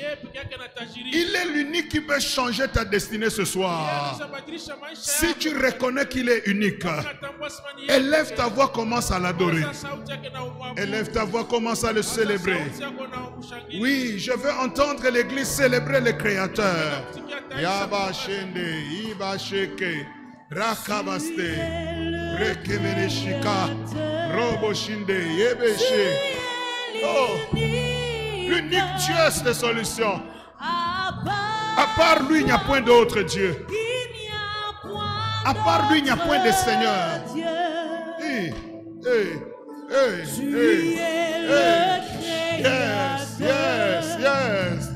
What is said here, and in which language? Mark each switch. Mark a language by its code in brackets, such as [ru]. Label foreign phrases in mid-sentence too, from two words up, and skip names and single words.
[fr] Il est l'unique qui peut changer ta destinée ce soir. Si tu reconnais qu'il est unique, élève ta voix, commence à l'adorer. Élève ta voix, commence à le célébrer. Oui, je veux entendre l'église célébrer le Créateur. Yaba Shende, Iba Sheke, Rakabaste, Rekemeneshika, Robo Shinde, Yebeshe. Oh, l'unique Dieu de solution. À part lui, il n'y a point d'autre Dieu. À part lui, il n'y a point de Seigneur. [en] Yes, yes, yes.